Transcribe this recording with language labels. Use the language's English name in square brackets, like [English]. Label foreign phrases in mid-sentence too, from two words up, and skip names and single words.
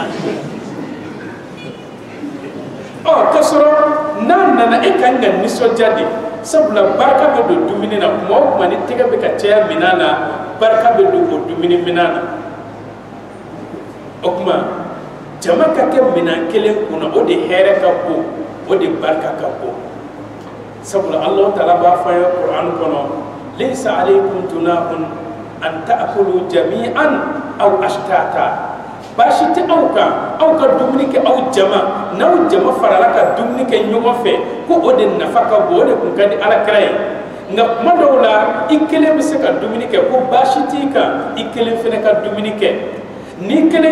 [Bambara] k'a sɔrɔ n'a nana e kan ka nisɔndiya de sabula barika bɛ don dumuni na kuma o kuma ni tɛgɛ bɛ ka caya minan na barika bɛ don o dumuni minan na o kuma jama ka kɛ minan kelen kunna o de hɛrɛ ka bon o de barika ka bon sabula Allahu taala b'a fɔ an ye Qur'an kɔnɔ [Arabic] ليس عليكم جناح أن تأكلوا جميعا أو أشتاتا [Bambara] baasi tɛ aw kan aw ka dumuni kɛ aw jama n'aw jama farala ka dumuni kɛ ɲɔgɔn fɛ ko o de nafa ka bon o de kun ka di alakira ye nka kuma dɔw la i kelen bɛ se ka dumuni kɛ ko baasi t'i kan i kelen fɛnɛ ka dumuni kɛ ni kelen